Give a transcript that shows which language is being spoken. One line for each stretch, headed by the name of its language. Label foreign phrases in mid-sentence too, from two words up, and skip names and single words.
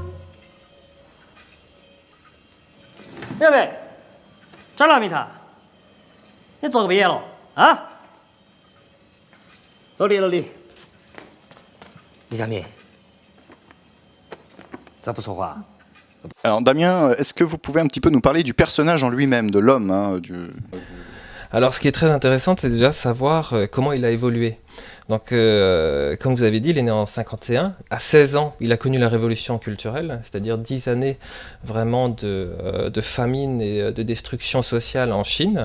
Chinese: 列位，张老密塔， 你做个毕业了啊？老李，李佳敏，咋不说话？
French: Alors Damien, est-ce que vous pouvez un petit peu nous parler du personnage en lui-même, de l'homme Alors, ce qui est très intéressant, c'est déjà savoir comment il a évolué. Donc, comme vous avez dit, il est né en 51. À 16 ans, il a connu la révolution culturelle, c'est-à-dire 10 années vraiment de famine et de destruction sociale en Chine.